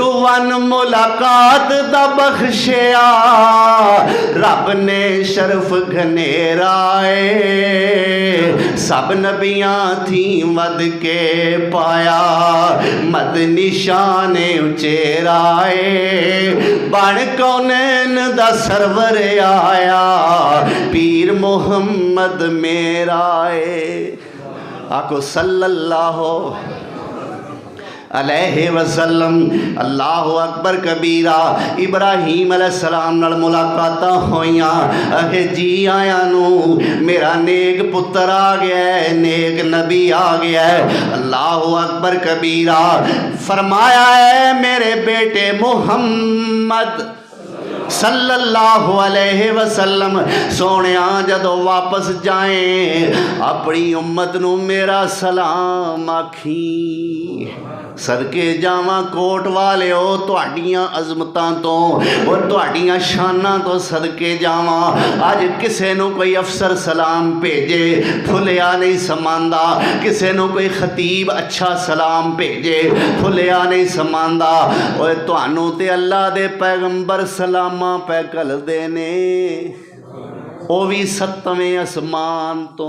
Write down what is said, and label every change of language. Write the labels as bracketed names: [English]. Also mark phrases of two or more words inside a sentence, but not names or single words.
[Punjabi] 1 ملاقات دا بخشیا رب نے شرف گھنیرائے سب نبیاں تھی مد کے پایا مد نشانے اچیرائے بن کونین دا سرور آیا پیر محمد میرا آکو [Arabic] صلى الله عليه وسلم. الله أكبر كبيرا [Punjabi] ابراہیم علیہ السلام نال ملاقاتاں ہوئیاں اہے جی آیا نوں میرا نیک پتر آ گیا ہے نیک نبی آ گیا ہے. [Arabic] الله أكبر كبيرا [Punjabi] فرمایا ہے میرے بیٹے محمد [Arabic] صلى الله عليه وسلم [Punjabi] سونیا جدوں واپس جائے اپنی امت نوں میرا سلام آکھی صدقے جاواں کوٹ والیو تہاڈیاں عظمتاں تو اور تہاڈیاں شاناں تو صدقے جاواں اج کسے نوں کوئی افسر سلام بھیجے پھلیا نہیں سماندا کسے نوں کوئی خطیب اچھا سلام بھیجے پھلیا نہیں سماندا اوئے تہانوں تے اللہ دے پیغمبر سلاماں پے گھلدے نے او بھی 7ویں آسمان تو.